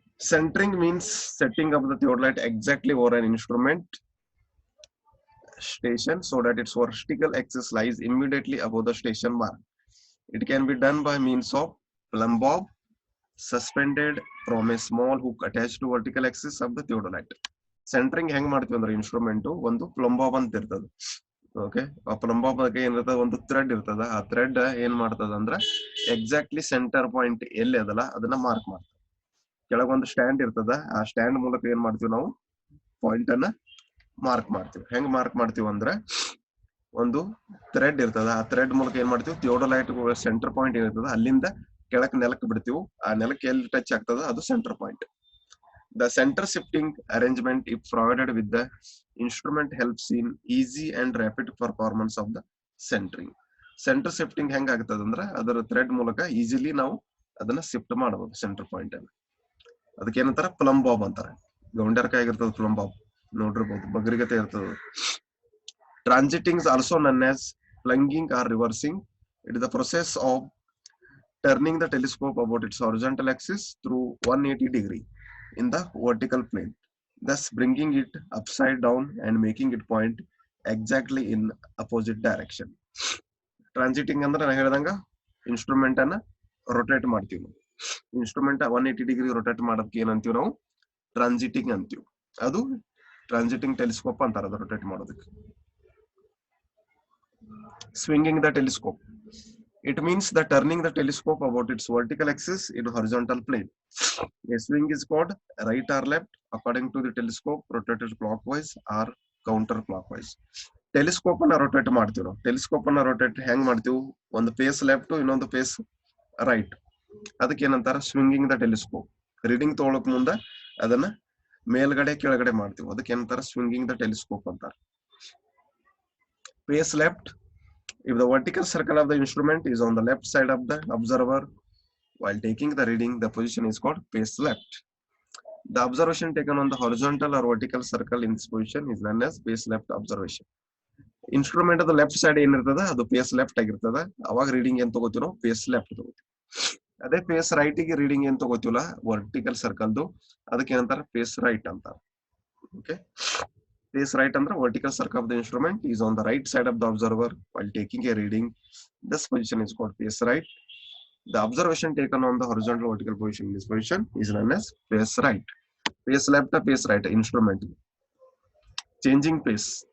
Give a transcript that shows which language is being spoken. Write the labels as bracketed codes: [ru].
[en] Centering means setting up the theodolite exactly over an instrument station so that its vertical axis lies immediately above the station mark. It can be done by means of plumb bob suspended from a small hook attached to vertical axis of the theodolite. [kn] Centering ಹೆಂಗ್ ಮಾಡ್ತೀವಿ ಅಂದ್ರೆ instrument ಒಂದು plum Bob ಅಂತ ಇರ್ತದೆ. Okay, ಆ plum Bob ಬಗ್ಗೆ ಏನಿರ್ತದ ಒಂದು ಥ್ರೆಡ್ ಇರ್ತದ. ಆ ಥ್ರೆಡ್ ಏನ್ ಮಾಡ್ತದ ಅಂದ್ರ ಎಕ್ಸಾಕ್ಟ್ಲಿ ಸೆಂಟರ್ ಪಾಯಿಂಟ್ ಎಲ್ಲಿ ಅದಲ್ಲ ಅದನ್ನ ಮಾರ್ಕ್ ಮಾಡ್ತದೆ. ಕೆಳಗೊಂದು ಸ್ಟ್ಯಾಂಡ್ ಇರ್ತದ, ಆ ಸ್ಟ್ಯಾಂಡ್ ಮೂಲಕ ಏನ್ ಮಾಡ್ತೀವಿ ನಾವು ಪಾಯಿಂಟ್ ಅನ್ನ ಮಾರ್ಕ್ ಮಾಡ್ತೀವಿ. ಹೆಂಗ್ ಮಾರ್ಕ್ ಮಾಡ್ತೀವಿ ಅಂದ್ರೆ ಒಂದು ಥ್ರೆಡ್ ಇರ್ತದ, ಆ ಥ್ರೆಡ್ ಮೂಲಕ ಏನ್ ಮಾಡ್ತೀವಿ ಥಿಯೋಡಲೈಟ್ ಸೆಂಟರ್ ಪಾಯಿಂಟ್ ಏನಿರ್ತದ ಅಲ್ಲಿಂದ ಕೆಳಕ್ ನೆಲಕ್ಕೆ ಬಿಡ್ತೀವಿ. ಆ ನೆಲಕ್ಕೆ ಎಲ್ಲಿ ಟಚ್ ಆಗ್ತದ ಅದು centre point. [en] The center shifting arrangement if provided with the instrument helps in easy and rapid performance of the centering. [kn] Center shifting ಹೆಂಗ್ ಆಗ್ತದ ಅಂದ್ರೆ ಅದರ ಥ್ರೆಡ್ ಮೂಲಕ ಈಸಿಲಿ ನಾವು ಅದನ್ನ ಶಿಫ್ಟ್ ಮಾಡಬಹುದು ಸೆಂಟರ್ ಪಾಯಿಂಟ್ ಅನ್ನ. ಅದಕ್ಕೆ ಏನಂತಾರ ಪ್ಲಮ್ ಬಾಬ್ ಅಂತಾರೆ. ಗೌಂಡರ್ಕಾಯಿ ಆಗಿರ್ತದ ಪ್ಲಮ್ ಬಾಬ್, ನೋಡಿರ್ಬಹುದು, ಬಗ್ರಿಗತೆ ಇರ್ತದ. [en] Transiting is also known as plunging or reversing. It is the process of turning the telescope about its horizontal axis through 180 degree in the vertical plane, thus bringing it upside down and making it point exactly in opposite direction. [kn] Transiting ಅಂದ್ರೆ ನಾನು ಹೇಳಿದಂಗ instrument ಅನ್ನ rotate ಮಾಡ್ತೀವಿ ನಾವು. Instrument 180 degree rotate ಮಾಡೋದಕ್ಕೆ ಏನಂತೀವಿ ನಾವು ಟ್ರಾನ್ಸಿಟಿಂಗ್ ಅಂತೀವಿ. ಅದು ಟ್ರಾನ್ಸಿಟಿಂಗ್ ಟೆಲಿಸ್ಕೋಪ್ ಅಂತಾರೆ ಅದು ರೊಟೇಟ್ ಮಾಡೋದಕ್ಕೆ. [en] Swinging the telescope. It means the turning the telescope about its vertical axis in horizontal plane. A swing is called right or left according to the telescope rotated clockwise or counterclockwise. [kn] Telescope ಅನ್ನ rotate ಮಾಡ್ತೀವಿ ನಾವು. Telescope ಅನ್ನ rotate ಹೆಂಗ್ ಮಾಡ್ತೀವಿ, ಒಂದು face left ಇನ್ನೊಂದು face right. ಅದಕ್ಕೆ ಏನಂತಾರ ಸ್ವಿಂಗಿಂಗ್ ದ ಟೆಲಿಸ್ಕೋಪ್. ರೀಡಿಂಗ್ ತಗೊಳಕ್ ಮುಂದ ಅದನ್ನ ಮೇಲ್ಗಡೆ ಕೆಳಗಡೆ ಮಾಡ್ತೀವಿ, ಅದಕ್ಕೆ ಏನಂತಾರ ಸ್ವಿಂಗಿಂಗ್ ದ ಟೆಲಿಸ್ಕೋಪ್ ಅಂತಾರ. [en] Face left. If the vertical circle of the instrument is on the left side of the observer while taking the reading, the position is called face left. The observation taken on the horizontal or vertical circle in this position is known as face left observation. Instrument of the left side [kn] ಏನಿರ್ತದ ಅದು [en] face left [kn] ಆಗಿರ್ತದ. ಅವಾಗ reading ಏನ್ ತಗೋತೀವಿ ನಾವು face left ತಗೋತೀವಿ. ಅದೇ face right ಗೆ ರೀಡಿಂಗ್ ಏನ್ ತಗೋತೀವಲ್ಲ ವರ್ಟಿಕಲ್ ಸರ್ಕಲ್ದು ಅದಕ್ಕೆ ಏನಂತಾರ face right ಅಂತಾರ. [en] Okay, face right under vertical circle of the instrument is on the right side of the observer while taking a reading. This position is called face right. The observation taken on the horizontal vertical position in this position is known as face right. Face left or face right instrument. Changing face.